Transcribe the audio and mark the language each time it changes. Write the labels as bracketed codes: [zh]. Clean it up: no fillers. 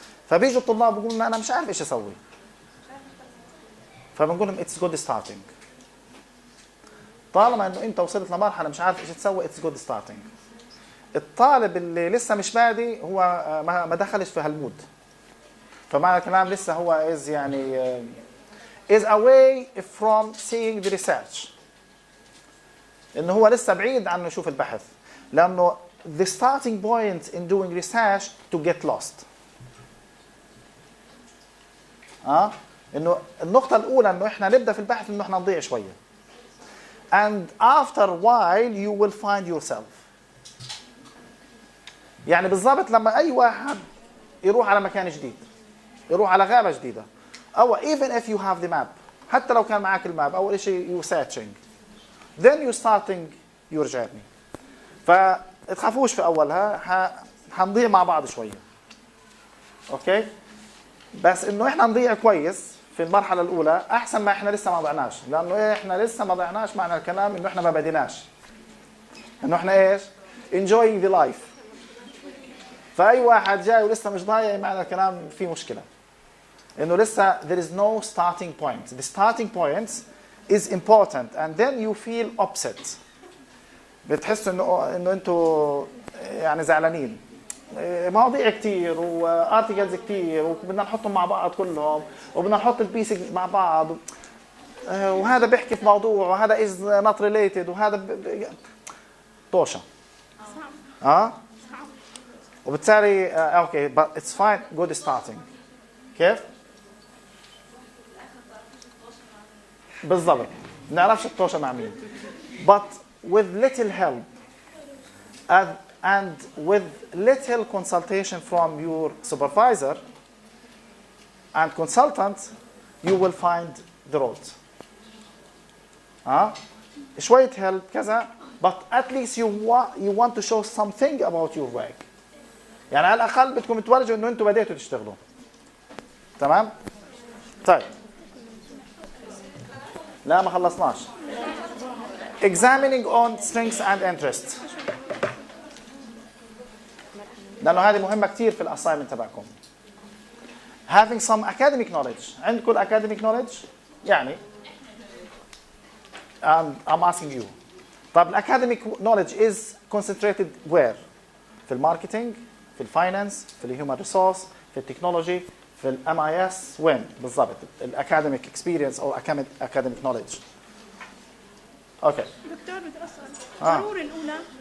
[ar] فبيجوا الطلاب بيقولوا لنا أنا مش عارف إيش أسوي، فبنقول لهم [en] it's good starting. [ar] طالما انه انت وصلت لمرحله مش عارف ايش تسوي اتس جود ستارتنج. الطالب اللي لسه مش بادي هو ما دخلش في هالمود، فمعنى الكلام لسه هو [en] is يعني is away from seeing the research. [ar] إنه هو لسه بعيد عن يشوف البحث. [en] لأنه the starting point in doing research to get lost. [ar] إنه النقطة الأولى إنه إحنا نبدأ في البحث إنه إحنا نضيع شوية. [en] And after a while you will find yourself. [ar] يعني بالضبط لما أي واحد يروح على مكان جديد، يروح على غابة جديدة، أو [en] even if you have the map، [ar] حتى لو كان معك الماب، أول شيء [en] you searching, then you starting your journey. [ar] فتخافوش في أولها، حنضيع مع بعض شوية. أوكي؟ بس إنه إحنا نضيع كويس في المرحلة الأولى أحسن ما إحنا لسه ما ضعناش، لأنه إحنا لسه ما ضعناش معنى الكلام إنه إحنا ما بديناش. إنه إحنا إيش؟ [en] enjoying the life. [ar] فأي واحد جاي ولسه مش ضايع معنى الكلام في مشكلة. إنه لسه [en] there is no starting point. The starting point is important and then you feel upset. [ar] بتحسوا إنه أنتوا يعني زعلانين. مواضيع كتير وارتيكلز كتير وبدنا نحطهم مع بعض كلهم وبدنا نحط البيسك مع بعض وهذا بيحكي في موضوع وهذا [en] is not related [ar] وهذا طوشة. وبالتالي اوكي [en] but it's fine good starting. [ar] كيف؟ بالضبط. ما نعرفش الطوشة مع مين. [en] But with little help and with little consultation from your supervisor and consultant, you will find the road. شوية help كذا, but at least you want to show something about your work. [ar] يعني على الأقل بدكم تورجوا إنه أنتوا بديتوا تشتغلوا. تمام؟ طيب. لا ما خلصناش. [en] Examining on strengths and interests. [ar] لأنه هذه مهمة كتير في الأسايمنت تبعكم. [en] Having some academic knowledge. عندكم academic knowledge؟ يعني I'm asking you. [ar] طب [en] academic knowledge is concentrated where؟ [ar] في الماركتينج، في الفاينانس، في الهيومن ريسورس، في التكنولوجي، في الام اي اس، وين بالضبط؟ الاكاديميك اكسبيرينس او academic knowledge. اوكي. دكتور بدي اسال ضروري الاولى